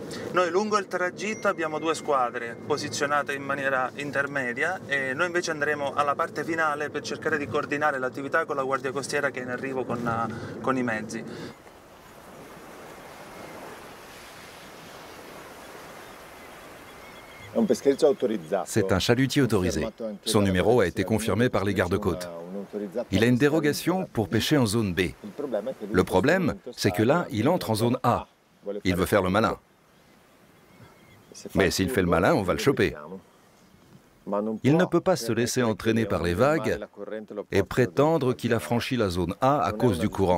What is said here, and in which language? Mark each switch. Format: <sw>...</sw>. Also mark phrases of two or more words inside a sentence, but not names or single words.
<it>Noi lungo il tragitto abbiamo 2 squadre posizionate in maniera intermedia e noi invece andremo alla parte finale per cercare di coordinare l'attività con la Guardia Costiera che è in arrivo con i mezzi.</it> <fr>C'est un chalutier autorisé. Son numéro a été confirmé par les gardes-côtes. Il a une dérogation pour pêcher en zone B. Le problème, c'est que là, il entre en zone A. Il veut faire le malin. Mais s'il fait le malin, on va le choper. Il ne peut pas se laisser entraîner par les vagues et prétendre qu'il a franchi la zone A à cause du courant.</fr>